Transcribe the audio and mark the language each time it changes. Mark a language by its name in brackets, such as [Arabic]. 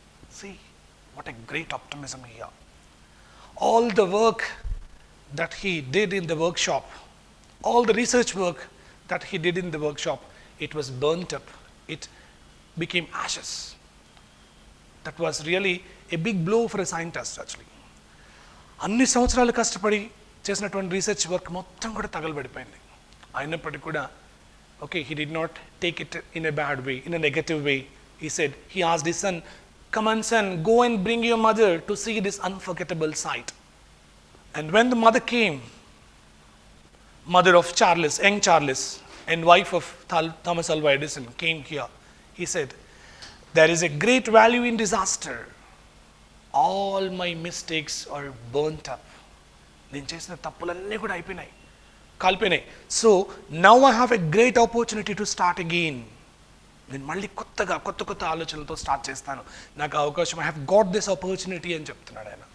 [English] See, what a great optimism here. All the work that he did in the workshop, all the research work that he did in the workshop, it was burnt up. It became ashes. That was really a big blow for a scientist actually. [Telugu] అన్ని సంవత్సరాలు కష్టపడి చేసినటువంటి research work మొత్తం కూడా తగలబడిపోయింది. అయినప్పటికీ కూడా [English] okay, he did not take it in a bad way, in a negative way. He said, he asked his son, "Come on son, go and bring your mother to see this unforgettable sight." And when the mother came, mother of Charles, young Charles, and wife of Thomas Alva Edison came here, he said, "There is a great value in disaster. All my mistakes are burnt up." [Telugu] నేను చేసిన తప్పులన్నీ కూడా అయిపోయినాయి, కాలిపోయినాయి. [English] So now I have a great opportunity to start again. [Telugu] నేను మళ్ళీ కొత్త ఆలోచనలతో start చేస్తాను, నాకు అవకాశం, [English] I have got this opportunity [Telugu] అని చెప్తున్నాడు ఆయన.